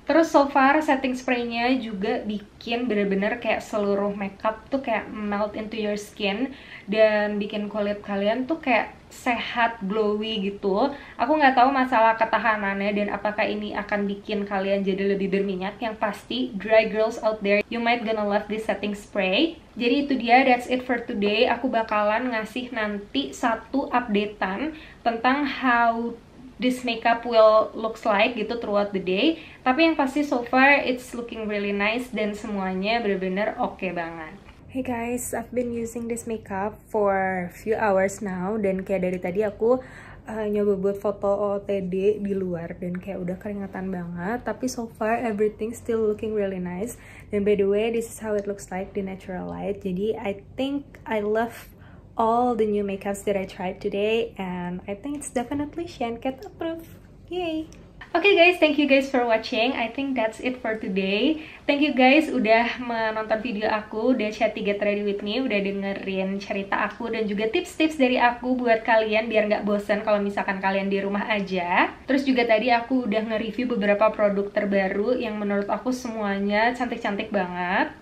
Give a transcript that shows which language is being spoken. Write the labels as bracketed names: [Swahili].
[Indonesian] Terus so far setting spraynya juga bikin bener-bener kayak seluruh makeup tuh kayak [English] melt into your skin [Indonesian] dan bikin kulit kalian tuh kayak sehat, glowy gitu. Aku nggak tahu masalah ketahanannya dan apakah ini akan bikin kalian jadi lebih berminyak. Yang pasti, [English] dry girls out there, you might gonna love this setting spray. [Indonesian] Jadi itu dia, [English] that's it for today. [Indonesian] Aku bakalan ngasih nanti satu updatean tentang [English] how this makeup will looks like [Indonesian] gitu [English] throughout the day. [Indonesian] Tapi yang pasti [English] so far it's looking really nice [Indonesian] dan semuanya bener-bener oke banget. [English] Hey guys, I've been using this makeup for a few hours now, [Indonesian] dan kayak dari tadi aku nyoba buat foto OOTD di luar dan kayak udah keringatan banget, tapi [English] so far everything still looking really nice. Dan by the way, this is how it looks like the natural light. [Indonesian] Jadi [English] I think I love all the new makeups that I tried today, and I think it's definitely Shankat approved. Yay! Okay guys, thank you guys for watching. I think that's it for today. Thank you guys [Indonesian] udah menonton video aku, udah chat Get Ready With Me, udah dengerin cerita aku dan juga tips-tips dari aku buat kalian biar nggak bosan kalau misalkan kalian di rumah aja. Terus juga tadi aku udah nge-review beberapa produk terbaru yang menurut aku semuanya cantik-cantik banget.